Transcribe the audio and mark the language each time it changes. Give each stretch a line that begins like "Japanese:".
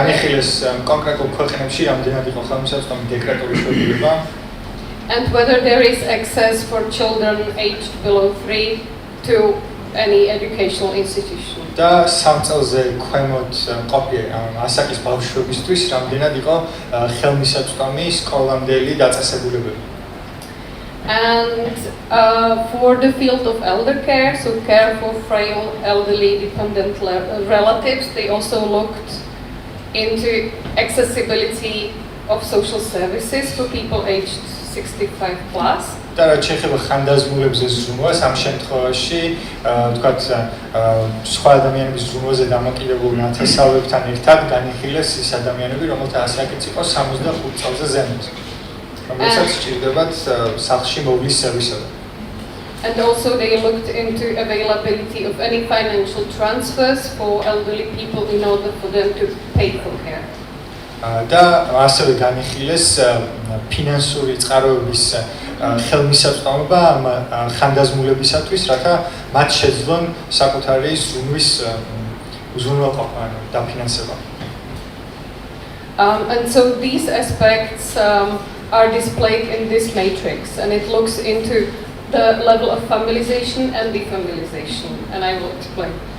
Georgian: განიხილეს კონკრეტულ ქვეყნებში რამდენად იყო ხელმისაწვდომი დეკრეტული შეუძლება
English: And whether there is access for children aged below 3 to any educational institution.
Georgian: და 3 წელზე ქვემოთ მყოფი ასაკის ბავშვებისთვის რამდენად იყო ხელმისაწვდომი სკოლამდელი დაწესებულებები.
English: And for the field of elder care, so care for frail, elderly, dependent relatives, they also looked into accessibility of social services for people aged 65 plus.
Georgian: და რაც შეეხება ხანდაზმულებზე ზრუნვას, ამ შემთხვევაში თქვათ სხვა ადამიანების ზრუნვაზე დამოკიდებულ ნათესავებთან ერთად განიხილეს ის ადამიანები, რომელთა ასაკიც იყო 65 წელზე ზემოთ. რომელსაც სჭირდებათ სახლში მოვლის სერვისები.
English: And also they looked into availability of any financial transfers for elderly people in order for them to pay for care.
Georgian: და ასევე განიხილეს ფინანსური წყაროების ხელმისაწვდომობა ამ ხანდაზმულებისათვის, რათა მათ შეძლონ საკუთარი ზრუნვის უზრუნველყოფა, დაფინანსება.
English: And so these aspects are displayed in this matrix, and it looks into the level of familiarization and defamiliarization, and I will explain.